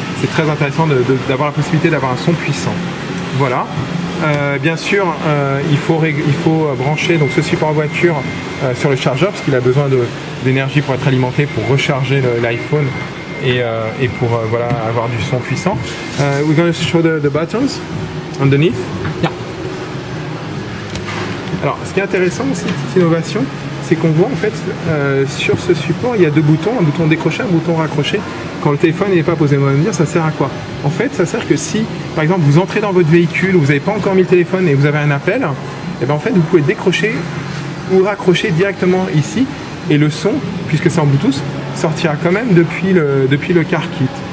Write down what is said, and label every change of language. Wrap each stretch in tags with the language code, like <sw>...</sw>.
<fr>c'est très intéressant d'avoir la possibilité d'avoir un son puissant. Voilà. Bien sûr, il faut brancher donc ce support voiture sur le chargeur parce qu'il a besoin d'énergie pour être alimenté, pour recharger l'iPhone et pour voilà, avoir du son puissant.</fr> <en>We're going to show the buttons underneath. Yeah.</en> <fr>Alors, ce qui est intéressant aussi de cette innovation, c'est qu'on voit en fait sur ce support, il y a deux boutons, un bouton décroché, un bouton raccroché. Quand le téléphone n'est pas posé, on va me dire ça sert à quoi? En fait, ça sert que si, par exemple, vous entrez dans votre véhicule, vous n'avez pas encore mis le téléphone et vous avez un appel, et bien en fait, vous pouvez décrocher ou raccrocher directement ici, et le son, puisque c'est en Bluetooth, sortira quand même depuis le car kit.</fr>